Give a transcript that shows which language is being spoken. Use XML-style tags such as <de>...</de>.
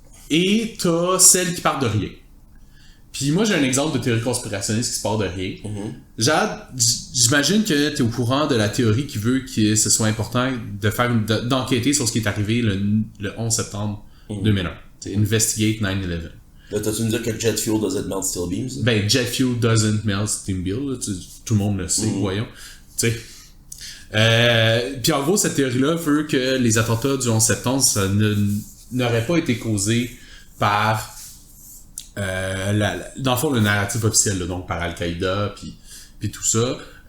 <fr>Et t'as celles qui partent de rien. Puis moi, j'ai un exemple de théorie conspirationniste qui se part de rien. Jade, j'imagine que tu es au courant de la théorie qui veut que ce soit important de faire d'enquêter sur ce qui est arrivé le 11 septembre 2001. C'est Investigate 9/11. Là, t'as-tu me dire que</fr> <en>jet fuel doesn't melt steel beams? Jet fuel doesn't melt steel beams.</en> <fr>Tout le monde le sait, voyons. Tu sais. Puis en gros, cette théorie-là veut que les attentats du 11 septembre, ça n'aurait pas été causé par... dans le fond, le narratif officiel, là, donc par Al-Qaïda, puis tout ça.</fr>